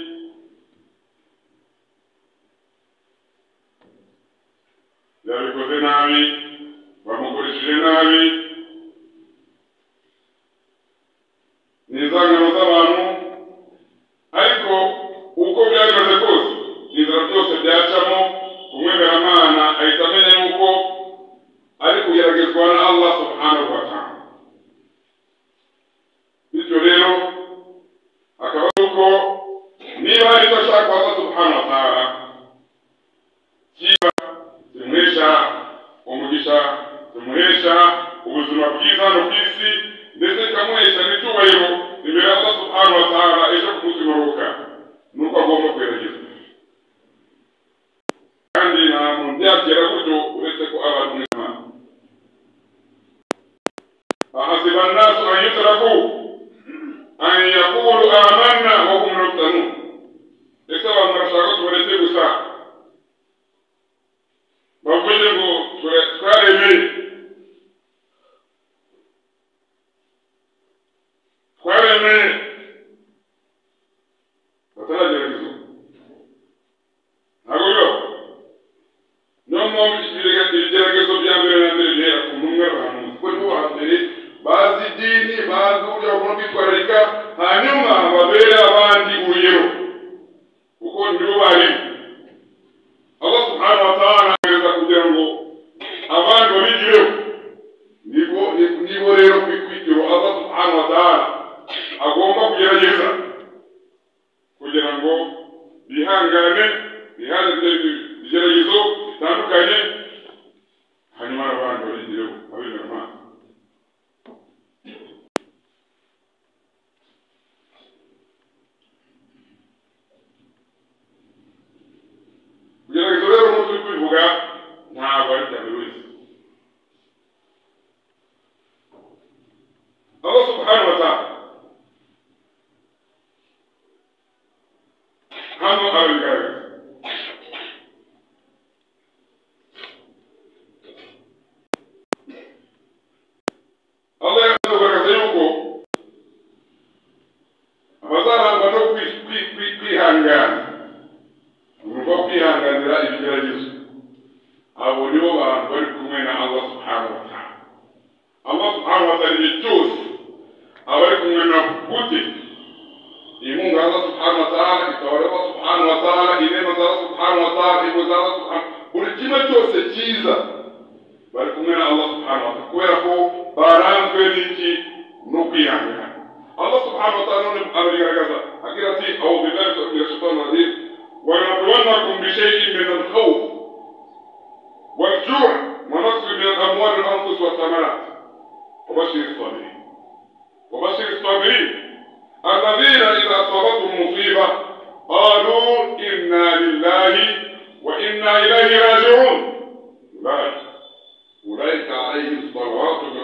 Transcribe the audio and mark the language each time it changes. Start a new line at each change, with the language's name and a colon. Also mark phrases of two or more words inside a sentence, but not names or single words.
Kinyarwanda: Yabikoze nabi, bamukoresheje nabi, n'izangano z'abantu, ariko uko byageze kose inzira byose byacamo, umwemeramana ahita amenya yuko ari kugeragezwa na
Arabic: الله سبحانه وتعالى.
Kinyarwanda: Bityo rero akaba yuko niba hari icyo ashaka
Arabic: الله سبحانه وتعالى
Kinyarwanda: kiba kimuhesha umugisha, kimuhesha ubuzima bwiza no ku isi, ndetse kikamuhesha n'icyubahiro imbere ya
Arabic: الله سبحانه وتعالى
Kinyarwanda: ejo ku munsi w'imperuka, nuko agomba kwegerezwa. Kandi nta muntu byakera gutyo uretse ko aba ari umwemeramana.
Arabic: أحسب الناس أن يتركوا أن يقولوا آمنا وهم لا يفتنون.
Kinyarwanda: ese abantu bashaka tubareke gusa bavuge ngo twaremeye bataragerageza. Ntabwo bibaho. Niyo mpamvu ibigeragezo bya mbere na mbere bihera ku ntumwa n'abahanuzi, kuko nibo hambere bazi idini, bazi uburyo bagomba kwitwararika, hanyuma babere abandi urugero, kuko nibo barimu.
Arabic: الله سبحانه وتعالى
Kinyarwanda: agerageza kugira ngo abandi babigireho. Nibo rero kwitwikiro
Arabic: الله سبحانه وتعالى
Kinyarwanda: agomba kugerageza kugira ngo bihangane ibigeragezo bitandukanye, hanyuma abandi babigireho abemeramana. Kugerageza rero umuntu uri kubivuga ntabwo ari bya buri wese.
Arabic: الله سبحانه وتعالى
Kinyarwanda: hano abigaragaza. Allah yagaragaza yuko abazarangwa no kwihangana, umva kwihanganira ibigeragezo, abo nibo bantu bari kumwe na
Arabic: الله سبحانه وتعالى. الله سبحانه وتعالى
Kinyarwanda: igihe cyose aba ari kumwe nabo. Gute? Inkunga
Arabic: الله سبحانه وتعالى,
Kinyarwanda: itabara
Arabic: الله سبحانه وتعالى,
Kinyarwanda: inema za
Arabic: الله سبحانه وتعالى,
Kinyarwanda: ingo za
Arabic: الله سبحانه,
Kinyarwanda: buri kimwe cyose cyiza bari kumwe na
Arabic: الله سبحانه وتعالى,
Kinyarwanda: kubera ko baranzwe n'iki? No kwihangana.
Arabic: الله سبحانه وتعالى
Kinyarwanda: abigaragaza agira ati
Arabic: أعوذ بالله من الشيطان الرجيم وَلَنَبْلُوَنَّكُمْ بِشَيْءٍ مِّنَ الْخَوْفِ وَالْجُوعِ وَنَقْصٍ مِّنَ الْأَمْوَالِ وَالْأَنفُسِ وَالثَّمَرَاتِ وَبَشِّرِ الصَّابِرِينَ الَّذِينَ إِذَا أَصَابَتْهُمْ مُصِيبَةٌ قَالُوا إِنَّا لِلَّهِ وَإِنَّا إِلَيْهِ رَاجِعُونَ أولئك عليهم صلوات